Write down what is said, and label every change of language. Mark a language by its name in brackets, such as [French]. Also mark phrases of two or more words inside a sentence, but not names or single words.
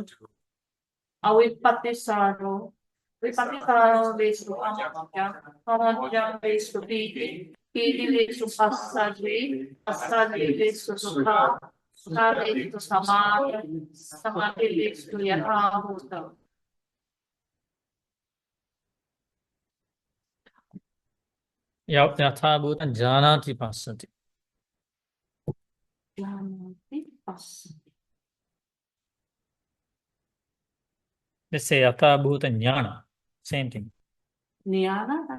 [English] Avipatisaro. Vipatisaro leads to amadya. Amadya leads to piti. Piti leads to passaddhi. Passaddhi leads to sukha. Sukha leads to samadhi. Samadhi leads to [Pali] yatha bhuta. Yatha Bhuta Janati Passati. Janati passati. [English] Let's say [Pali] Yatha Bhuta Jnana. [English] Same thing. Jnana.